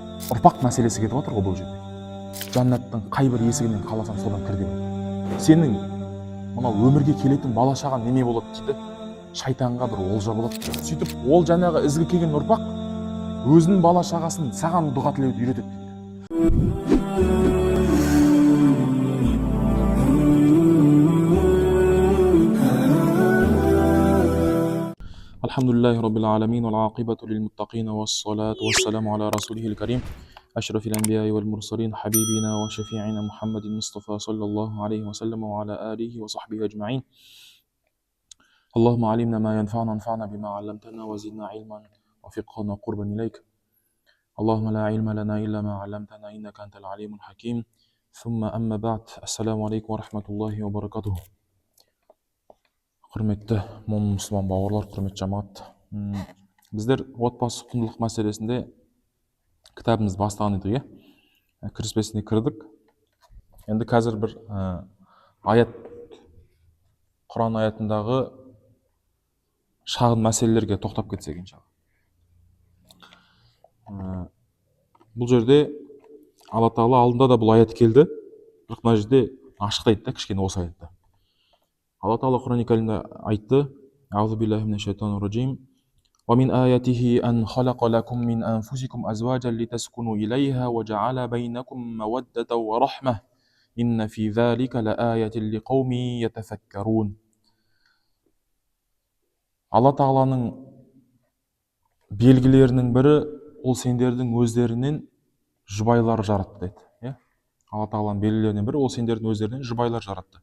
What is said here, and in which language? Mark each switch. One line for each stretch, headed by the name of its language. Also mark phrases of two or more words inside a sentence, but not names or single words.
Kazakh: Ұрпақ мәселесі кетіп отыр ғой бұл жерде. Жәннаттың қай бір есігінен қаласаң содан кір деп. Сенің мынау өмірге келетін бала шағаң неме болады дейді. Шайтанға бір олжа болады. Сөйтіп ол жаңағы ізгі келген ұрпақ өзінің бала шағасын саған дұға тілеуді үйретеді.
Arabic: الحمد لله رب العالمين والعاقبة للمتقين والصلاة والسلام على رسوله الكريم أشرف الأنبياء والمرسلين حبيبنا وشفيعنا محمد مصطفى صلى الله عليه وسلم وعلى آله وصحبه أجمعين. اللهم علمنا ما ينفعنا وانفعنا بما علمتنا وزدنا علما وفقهنا قربانا إليك. اللهم لا علم لنا إلا ما علمتنا إنك أنت العليم الحكيم. ثم أما بعد. السلام عليكم ورحمة الله وبركاته.
Kazakh: Құрметті момын мұсылман бауырлар, құрметті жамағат. Біздер отбасы құндылық мәселесінде кітабымыз бастаған едік, кіріспесіне кірдік. Енді қазір бір аят, Құран аятындағы шағын мәселелерге тоқтап кетсек иншалла. Бұл жерде Алла Тағала алдында да бұл аят келді, бірақ мына жерде ашық айтты, кішкене осы аятта. Алла Тағала Құран Кәрімде айтты:
Arabic: "أعوذ بالله من الشيطان الرجيم. ومن آياته أن خلق لكم من أنفسكم أزواجا لتسكنوا إليها وجعل بينكم مودة ورحمة. إن في ذلك لآيات لقوم يتفكرون."
Kazakh: Алла Тағаланың белгілерінің бірі ол сендердің өздерінен жұбайлар жаратты деді. Алла Тағаланың белгілерінің бірі ол сендердің өздерінен жұбайлар жаратты.